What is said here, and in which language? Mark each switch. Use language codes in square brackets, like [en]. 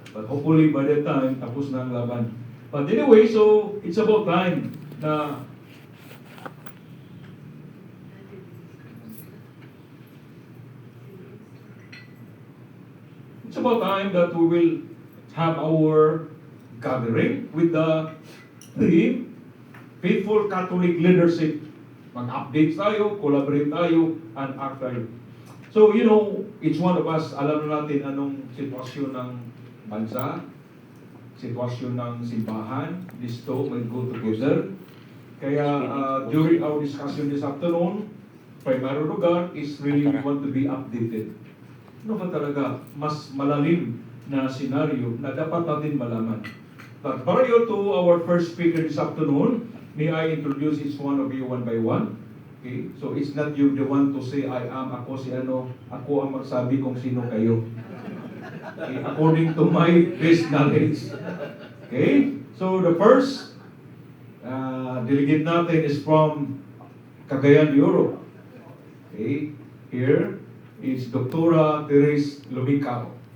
[en] But hopefully by that time, [tl] tapos na ang laban. [en] But anyway, so it's about time na it's about time that we will have our gathering with the theme, Faithful Catholic Leadership. [tl] Mag-update tayo, collaborate tayo, and act tayo. [en] So, you know, each one of us, [tl] alam na natin anong sitwasyon ng bansa, sitwasyon ng simbahan. [en] These two will go together. [tl] Kaya [en] during our discussion this afternoon, primary lugar is really we want to be updated. [tl] Ano ba talaga mas malalim na senaryo na dapat natin malaman? [en] But prior to our first speaker this afternoon, may I introduce each one of you one by one? Okay? So it's not you the one to say, I am, [tl] ako si ano, ako ang magsabi kung sino kayo. [en] Okay? According to my best knowledge. Okay? So the first delegate natin is from Cagayan de Oro. Okay? Here is Dr. Therese Lumicao.